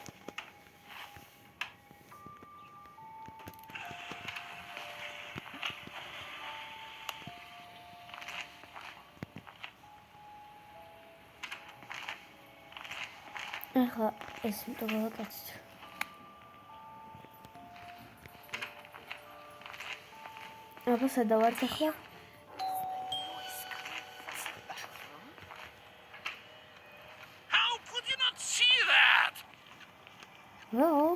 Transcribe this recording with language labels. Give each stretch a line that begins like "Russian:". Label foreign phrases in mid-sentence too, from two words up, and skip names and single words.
Georgian: ახლა ეს მტოვა კაცი. აბა სადა ვარ ახლა?
English: How could you not see that? ო.